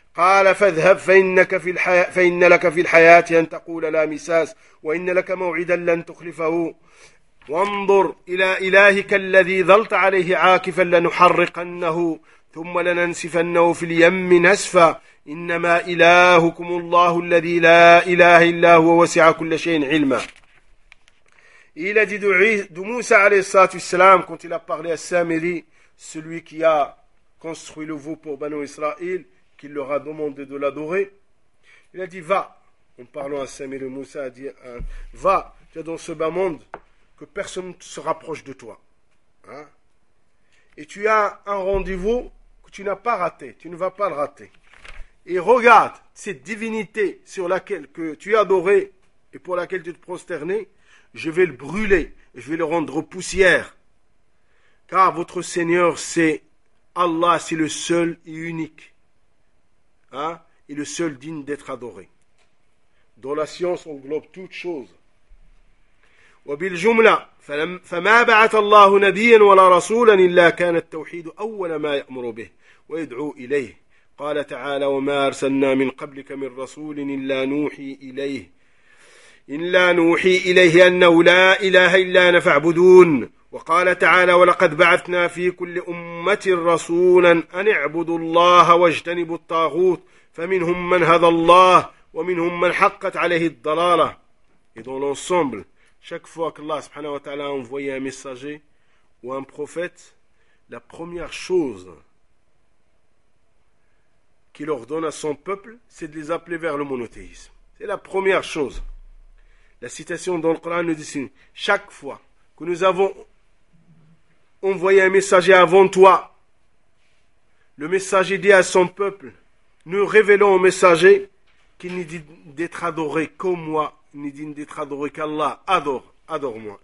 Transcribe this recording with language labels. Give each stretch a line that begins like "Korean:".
Arabic: قال فاذهب فإنك في الحياة فإن لك في الحياة أن تقول لا مساس وإن لك موعدا لن تخلفه وانظر إلى إلهك الذي ظلت عليه عاكفا لنحرقنه ثم لننسفنه في اليم نسفا إنما إلهكم الله الذي لا إله إلا هو وسع كل شيء علما. إلى موسى عليه الصلاة والسلام كنت
French: il a parlé à Samiri, celui qui a construit le veau pour Banu Israël, qu'il leur a demandé de l'adorer. Il a dit, va, en parlant à Samir et Moussa, a dit, va, tu es dans ce bas monde, que personne ne se rapproche de toi. Hein? Et tu as un rendez-vous que tu n'as pas raté, tu ne vas pas le rater. Et regarde, cette divinité sur laquelle que tu as adoré et pour laquelle tu te prosternais, je vais le brûler, je vais le rendre poussière. Car votre Seigneur, c'est Allah, c'est le seul et unique. Hein, et le seul digne d'être adoré. Dans la science, on englobe toute chose.
Arabic: وبال جملة فما بعث الله نبيا ولا رسولا إلا كان التوحيد أول ما يأمر به ويدعو إليه. قال تعالى وما أرسلنا من قبلك من رسول إلا نوحي إليه أنه لا إله إلا أنا فاعبدون. وقال تعالى ولقد بعثنا في كل أمة رسولا أن اعبدوا الله واجتنبوا الطاغوت فمنهم من هدى الله ومنهم من حقت عليه الضلالة.
French: Et dans l'ensemble, chaque fois que Allah subhanahu wa ta'ala a envoyé un messager ou un prophète, la première chose qu'il ordonne à son peuple, c'est de les appeler vers le monothéisme. C'est la première chose. La citation dans le Coran nous dit, chaque fois que nous avons envoyé un messager avant toi, le messager dit à son peuple, nous révélons au messager qu'il n'est digne d'être adoré qu'au moi, il n'est digne d'être adoré qu'Allah, adore-moi.